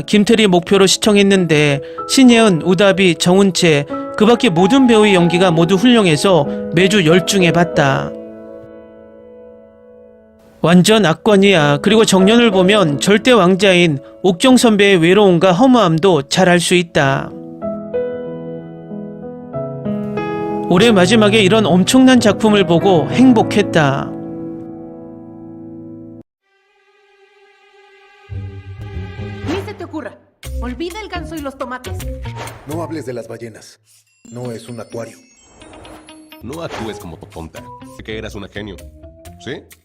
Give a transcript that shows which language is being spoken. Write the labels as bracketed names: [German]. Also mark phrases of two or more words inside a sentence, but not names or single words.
[Korean] 김태리 목표로 시청했는데 신예은, 우다비, 정은채 그 밖에 모든 배우의 연기가 모두 훌륭해서 매주 열중해 봤다. 완전 악권이야. 그리고 정년을 보면 절대 왕자인 옥정 선배의 외로움과 허무함도 잘 알 수 있다. 올해 마지막에 이런 엄청난 작품을 보고 행복했다. [Spanish] Ni se te ocurra. Olvida el ganso y los tomates. No hables de las ballenas. No es un acuario. No actúes como tonta. Que eras una genio. ¿Sí?